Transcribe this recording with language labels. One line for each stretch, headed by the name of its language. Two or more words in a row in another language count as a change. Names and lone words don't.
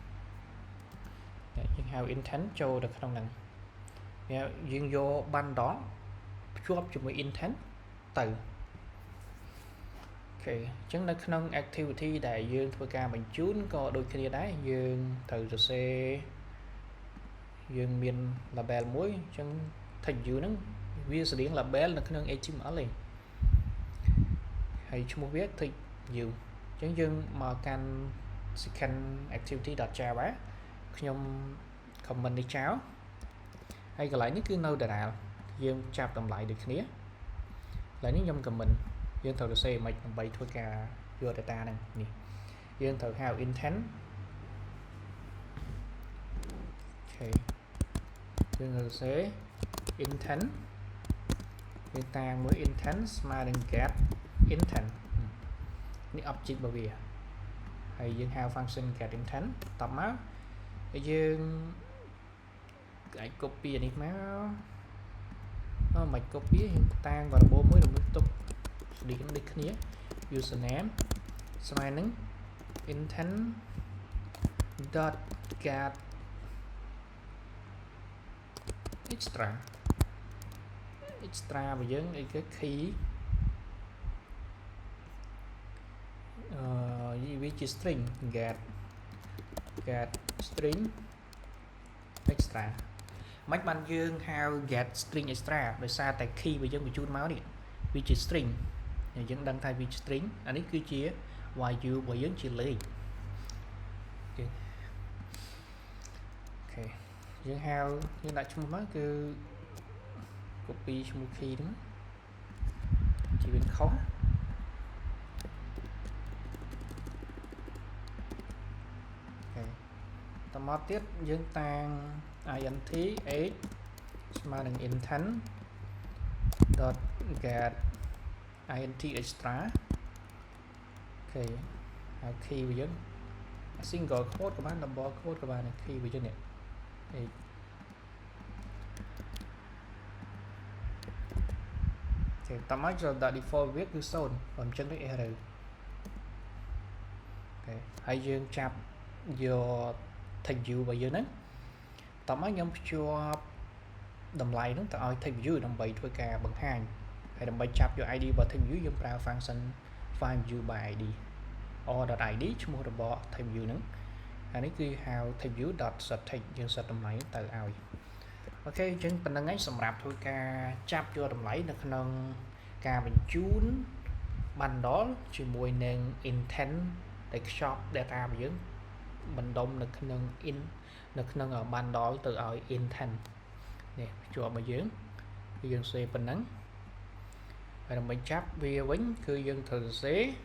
Khmer: យើងហៅ intent ចូលនៅក្នុងហ្នឹងយើងយក bundle ភ្ជាប់ជាមួយ intent ទៅអូខេអញ្ចឹងនៅក្នុង activity ដែលយើងធ្វើការបញ្ជូនក៏ដូចគ្នាដែរយើងត្រូវសរសេរយើងមាន label មួយអញ្ចឹង
English: tag view
Khmer: ហ្នឹងវាស្តៀង label នៅក្នុង HTML ឯង ហើយឈ្មោះវា
English: tag view
Khmer: អញ្ចឹងយើងមកកាន់
English: second activity.java
Khmer: ខ្ញុំ comment នេះចោលហើយកន្លែងនេះគឺនៅដដែលយើងចាប់តម្លៃដូចគ្នាកន្លែងនេះខ្ញុំ comment យើងត្រូវសរសេរមិនដើម្បីធ្វើការយក data ហ្នឹងនេះយើងត្រូវហៅ intent អូខេយើងសរសេរ intent យើងតាមមួយ intent ស្មើនឹង
English: get intent
Khmer: នេះ object របស់វាហើយយើងហៅ
English: function get intent
Khmer: តបមកយើងអាច copy នេះ មកមិន copy យើងតាំង variable មួយដើម្បីទុកស្តីដូចគ្នា username ស្មើនឹង
English: intent dot get extra
Khmer: របស់យើងអីគេ key វាជា
English: string get string extra
Khmer: មិនបានយើងហៅ
English: get string extra
Khmer: ដោយសារតែ key របស់យើងបញ្ជូនមកនេះវាជា string យើងដឹងថាវាជា string អានេះគឺជា value របស់យើងជាលេខអូ ខេយើងហៅយើងដាក់ឈ្មោះមកគឺ copy ឈ្មោះ key ហ្នឹងជាវាខុស តមកទៀតយើងតាំង
English: int age
Khmer: ស្មើនឹង
English: intent dot get int extra
Khmer: អូខេហើយ key របស់យើង
English: single quote
Khmer: ក៏បាន
English: double quote
Khmer: ក៏បាន key របស់យើងនេះ age អូខេតមកចូលដាក់ default វាគឺ0បើមិនចឹងទេ error អូខេ ហើយយើងចាប់យក
English: tag view
Khmer: របស់យើងហ្នឹងតមកខ្ញុំភ្ជាប់តម្លៃហ្នឹងទៅឲ្យ
English: tag view
Khmer: ដើម្បីធ្វើការបង្ហាញហើយដើម្បីចាប់យក ID របស់
English: tag view
Khmer: យើងប្រើ
English: function find view by id or.id
Khmer: ឈ្មោះរបស់
English: tag view
Khmer: ហ្នឹងហើយនេះគឺហៅ
English: tag view.set tag
Khmer: យើង set តម្លៃទៅឲ្យអូខេអញ្ចឹងប៉ុណ្្នឹងឯងសម្រាប់ធ្វើការចាប់យកតម្លៃនៅក្នុងការបញ្ជូន bundle ជាមួយនឹង intent ដែលខ្ចប់ data របស់យើងបណ្ដុំនៅក្នុង នៅក្នុង bundle ទៅឲ្យ intent នេះភ្ជាប់មកយើងសេប៉ុណ្ណឹងហើយដើម្បីចាប់វាវិញគឺយើងត្រូវសរសេរ